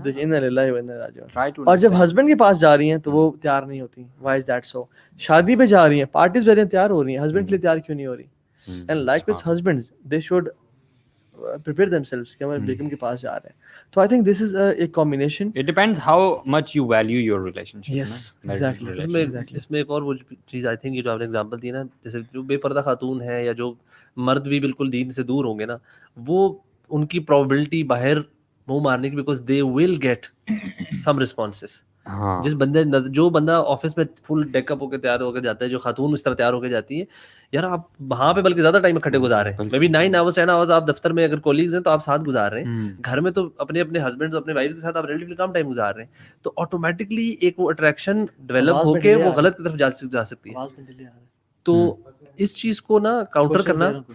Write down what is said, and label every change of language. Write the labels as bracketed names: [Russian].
[Urdu] دیکھیں انا للہ و انا الیہ راجعون. اور جب ہسبینڈ کے پاس جا رہی ہیں تو وہ تیار نہیں ہوتی. [English] Why is that so? [Urdu] شادی پہ جا رہی ہیں, پارٹیز پہ تیار ہو رہی ہیں, ہسبینڈ کے لیے تیار کیوں نہیں ہو رہی؟ [English] and like with husbands they should prepare themselves [Urdu] کہ ہمارے بیگم کے پاس جا رہے ہیں. [English] تو I think this is a combination. It depends how much you value your relationship. Yes, exactly. [Urdu] اس میں ایک اور وہ چیز [English] I think [Urdu] جو آپ نے ایگزامپل دی نا, جیسے جو بے پردہ خاتون ہے یا جو مرد بھی بالکل دین سے دور ہوں گے نا, وہ ان کی پروبیبلٹی باہر منہ مارنے کی, [English] Because they will get some responses. [Urdu] جس بندے جو بندہ آفس میں فل ڈیک اپ ہو کے تیار ہو کے جاتا ہے, جو خاتون اس طرح تیار ہو کے جاتی ہے, یار آپ وہاں پہ بلکہ زیادہ ٹائم اکٹھے گزار رہے ہیں, میں بھی 9 hours 10 hours آپ دفتر میں اگر کولیگز ہیں تو آپ ساتھ گزار رہے ہیں, گھر میں تو اپنے اپنے ہسبینڈ اپنے وائف کے ساتھ آپ ریلیٹیولی کم ٹائم گزار رہے ہیں, تو آٹومیٹکلی ایک وہ اٹریکشن ڈیولپ ہو کے وہ غلط کی طرف جا سکتی ہے. تو اس چیز کو نا کاؤنٹر کرنا,